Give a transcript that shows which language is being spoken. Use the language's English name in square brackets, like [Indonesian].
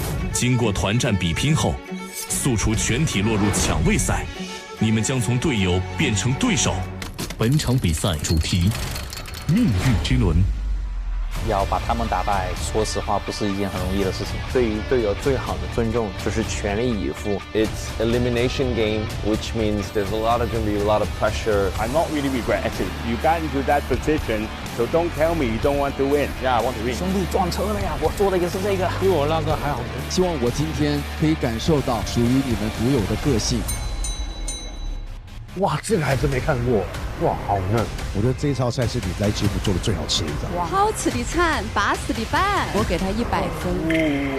[Chinese] 经过团战比拼后，素厨全体落入抢位赛，你们将从队友变成对手。本场比赛主题：命运之轮。要把他们打败，说实话不是一件很容易的事情。对于队友最好的尊重就是全力以赴。 [English] It's elimination game, which means there's going to be a lot of pressure. I'm not really regretting. You got into that position, so don't tell me you don't want to win. Yeah, I want to win. [Chinese] 兄弟撞车了呀！我做的也是这个，比我那个还好。希望我今天可以感受到属于你们独有的个性。哇，这个还真没看过。哇，好嫩！我觉得这一道菜是你来节目做的最好吃的一道。好吃的惨，拔死的板，我给他100分。